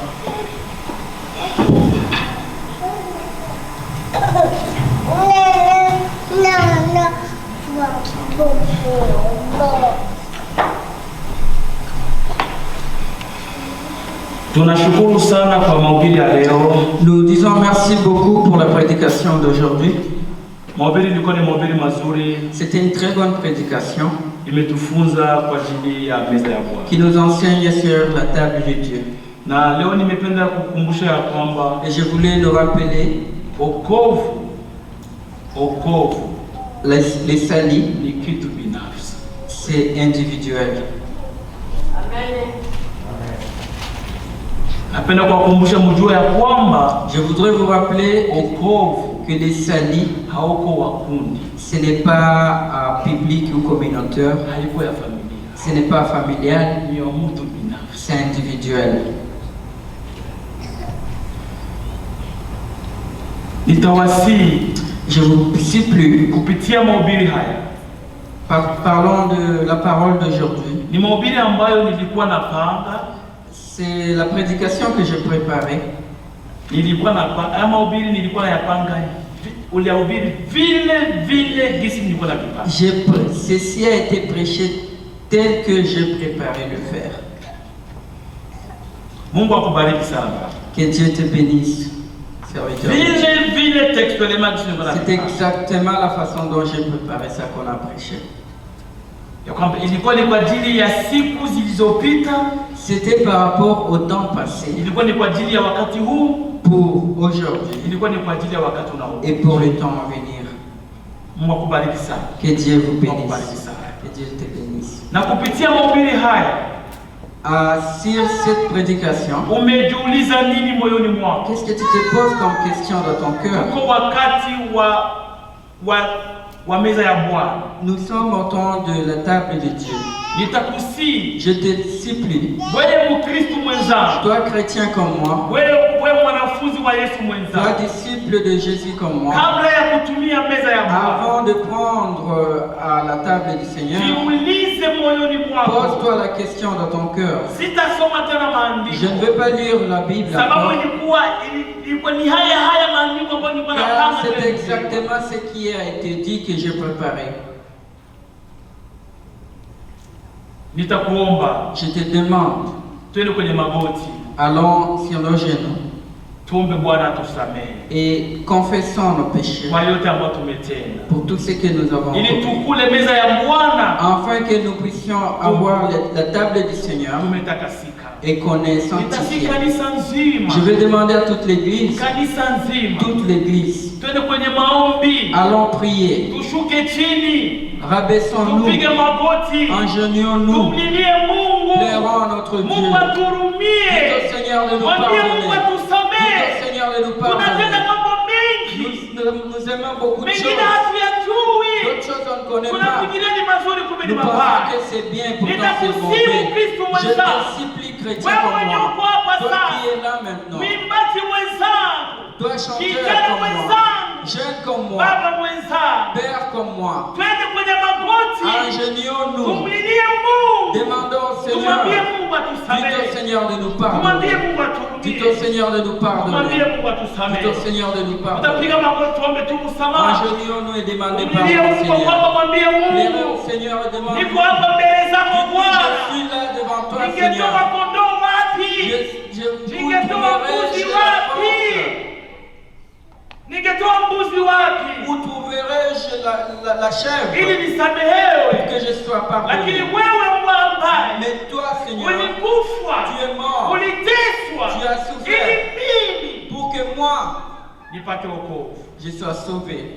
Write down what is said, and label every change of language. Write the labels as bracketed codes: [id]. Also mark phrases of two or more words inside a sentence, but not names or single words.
[sw] tunashukuru sana kwa mahubiri ya leo. [fr] Nous disons merci beaucoup pour la prédication d'aujourd'hui. [sw] Mahubiri ilikuwa ni mahubiri mazuri, [fr] C'était une très bonne prédication [sw] imetufunza kwa ajili ya meza ya Bwana. [fr] qui nous enseigne sur la table de Dieu. [sw] Na leo nimependa kukumbusha ya kwamba [fr] Et je voulais nous rappeler, [sw] wokovu [fr] les salis, [sw] ni kitu binafsi. [fr] c'est individuel. [sw] Napenda kuwakumbusha mjue ya kwamba [fr] Je voudrais vous rappeler [sw] wokovu [fr] que les salis, [sw] hauko wakundi, [fr] ce n'est pas public ou communautaire, [sw] haiko ya familia, [fr] ce n'est pas familial, [sw] ni ya mtu binafsi. [fr] c'est individuel. [sw] Nitawasihi [fr] Je vous supplie, [sw] kupitia mahubiri haya, [fr] parlons de la parole d'aujourd'hui. [sw] ni mahubiri ambayo nilikuwa napanga, [fr] C'est la prédication que je préparais. [sw] haya mahubiri nilikuwa nayapanga ulihubiri vile gisi nilikuwa napanga. [fr] Ceci a été prêché tel que je préparais le faire. [sw] Mungu akubariki sana. [fr] Que Dieu te bénisse, serviteur. [sw] Vile textuellement gisi nilikuwa [fr] C'est [sw] napanga. [fr] exactement la façon dont j'ai préparé ça qu'on a prêché. [sw] Ya kwamba ilikuwa ni kwa ajili ya siku zilizopita, [fr] C'était par rapport au temps passé, [sw] ilikuwa ni kwa ajili ya wakati huu, [fr] pour aujourd'hui [sw] ilikuwa ni kwa ajili ya wakati unaokuja. [fr] et pour le temps à venir. [sw] Mungu akubariki sana. [fr] Que Dieu vous [sw] Mungu akubariki [fr] bénisse. [sw] sana. [fr] Que Dieu te bénisse. [sw] Na kupitia mahubiri haya [fr] Sur cette prédication, [sw] umejiuliza nini moyoni mwako? [fr] qu'est-ce que tu te poses comme question dans ton cœur? [sw] Uko wakati wa meza ya Bwana. [fr] Nous sommes au temps de la table de Dieu. [sw] Nitakusihi [fr] Je te supplie, [sw] wewe Mkristo mwenzangu, [fr] toi chrétien comme moi, [sw] wewe mwanafunzi mwanafunzi wa Yesu [fr] Toi, [sw] mwenzangu, [fr] disciple de Jésus comme moi, [sw] kabla ya kutumia meza ya Bwana, [fr] avant de prendre à la table du Seigneur, [sw] jiulize moyoni mwako. [fr] pose-toi la question dans ton cœur. [sw] Sitasoma tena [fr] Je [sw] maandiko [fr] ne veux pas lire la Bible [sw] sababu [fr] encore, [sw] ilikuwa ni haya maandiko ambayo nilikuwa [fr] car [sw] napanga. [fr] c'est exactement ce qui a été dit que j'ai préparé. [sw] Nitakuomba [fr] Je te demande, [sw] twende kwenye magoti, [fr] allons sur nos genoux [sw] tuombe Bwana atusamehe [fr] et confessons nos péchés [sw] kwa yote ambayo tumetenda, [fr] pour tout ce que nous avons [sw] ili [fr] fait, [sw] tukule meza ya Bwana [fr] afin que nous puissions avoir la table du Seigneur [sw] tumetakasika. [fr] et qu'on est [sw] Nitasi [fr] sanctifié. [sw] kanisa nzima, [fr] Je vais demander à toute l'église, [sw] kanisa nzima, [fr] toute l'église, [sw] twende kwenye maombi, [fr] allons prier, [sw] tushuke chini, [fr] rabaissons-nous, [sw] tupige magoti, [fr] engenillons-nous, [sw] tumlilie Mungu. [fr] pleurons à notre Dieu. [sw] Mungu aturumie, [fr] Dites au Seigneur de nous [sw] mwambie Mungu [fr] pardonner. [sw] atusamehe. [fr] Dites au Seigneur de nous [sw] Tunatenda [fr] pardonner. [sw] mambo mengi, [fr] Nous aimons beaucoup de [sw] mengine [fr] choses. [sw] hatuyajui, [fr] D'autres choses on ne connaît pas. [sw] tunafikiria ni mazuri, kumbe ni [fr] Nous pensons [sw] mabaya. [fr] que c'est bien, pourtant c'est [sw] Nitakusihi [fr] mauvais. [sw] Kristo [fr] Je [sw] mwenzangu, [fr] te supplie, chrétien [sw] wewe [fr] comme [sw] mwenye [fr] moi, [sw] uko hapa [fr] toi [sw] sasa, [fr] qui es là maintenant, [sw] mwimbaji mwenzangu, [fr] toi chanteur [sw] kijana [fr] comme moi, [sw] mwenzangu, [fr] jeune comme moi, [sw] baba mwenzangu, [fr] père comme moi, [sw] twende kwenye magoti, [fr] ingénions-nous, [sw] tumlilie Mungu, [fr] demandons au Seigneur, [sw] tumwambie Mungu [fr] dites au [sw] atusamehe, [fr] Seigneur de nous [sw] tumwambie [fr] pardonner, [sw] Mungu [fr] dites au [sw] aturumie, [fr] Seigneur de nous [sw] tumwambie [fr] pardonner, [sw] Mungu [fr] dites [sw] atusamehe. [fr] au Seigneur de nous pardonner, [sw] Utapiga magoti, tuombe tu msamaha. [fr] ingénions-nous et demandez [sw] Mlilie [fr] pardon au [sw] Mungu [fr] Seigneur. [sw] kwamba mwambie [fr] Plairez au [sw] Mungu, [fr] Seigneur et demandez. [sw] niko hapa mbele zako [fr] Je [sw] Bwana, [fr] suis là devant toi, [sw] ningetoa [fr] Seigneur. [sw] kondoo wapi? [fr] Je [sw] Ningetoa [fr] où [sw] mbuzi [fr] trouverai-je [sw] wapi? Ningetoa mbuzi wapi [fr] où trouverai-je la chèvre [sw] ili [fr] pour [sw] nisamehewe? [fr] que je sois [sw] Lakini [fr] pardonné? [sw] wewe Mungu ambaye [fr] Mais toi, Seigneur, [sw] ulikufa, [fr] tu es mort [sw] uliteswa [fr] Tu as souffert. [sw] ili mimi [fr] pour que moi, [sw] nipate wokovu. [fr] je sois sauvé.